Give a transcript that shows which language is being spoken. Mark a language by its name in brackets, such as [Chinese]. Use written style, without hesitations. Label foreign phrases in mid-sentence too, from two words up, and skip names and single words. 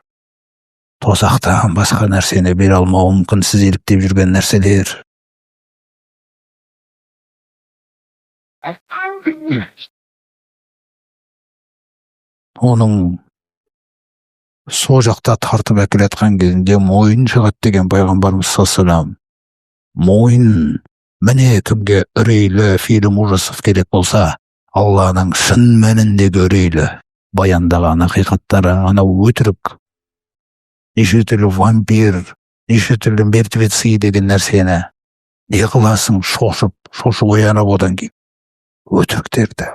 [Kazakh] Тозақтан басқа нәрсені бере алмауы мүмкін сіз еліктеп жүрген нәрселер. Оның сол жақта тартып әкелетқан кезінде мойын шығады деген пайғамбарымыз [Arabic] صلى الله عليه وسلم. [Kazakh] Мойын, міне кімге үрейлі [Russian] фильм ужасов [Kazakh] керек болса, Алланың шын мәніндегі үрейлі баяндаған ақиқаттары, анау өтірік, неше түрлі вампир, неше түрлі мертвецы деген нәрсені не қыласың, шошып оянып одан кейін өтіріктерді.